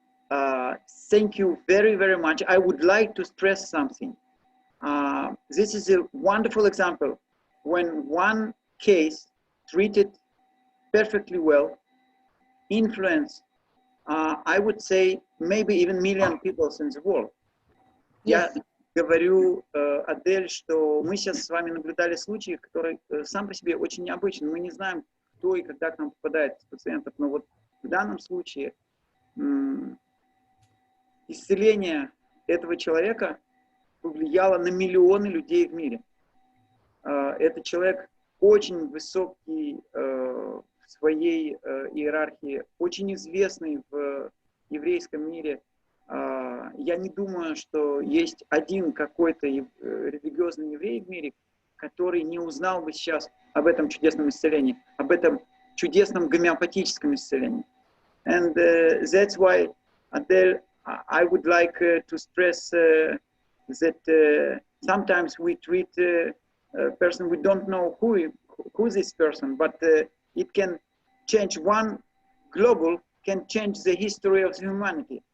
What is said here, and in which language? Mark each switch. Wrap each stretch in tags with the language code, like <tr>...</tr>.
<en>thank you very, very much. I would like to stress something. This is a wonderful example when one case treated perfectly well, influenced, I would say, maybe even million people in the world. Yes.</en> <ru>Я говорю, Адель, что мы сейчас с вами наблюдали случай, который сам по себе очень необычный. Мы не знаем, кто и когда к нам попадает из пациентов, но вот в данном случае исцеление этого человека повлияло на миллионы людей в мире. Это человек очень высокий в своей иерархии, очень известный в еврейском мире. Я не думаю, что есть один какой-то религиозный еврей в мире, который не узнал бы сейчас об этом чудесном исцелении, об этом чудесном гомеопатическом исцелении.</ru> <en>And that's why, Adele, I would like to stress that sometimes we treat a person, we don't know who this person, but it can change one global, can change the history of humanity.</en>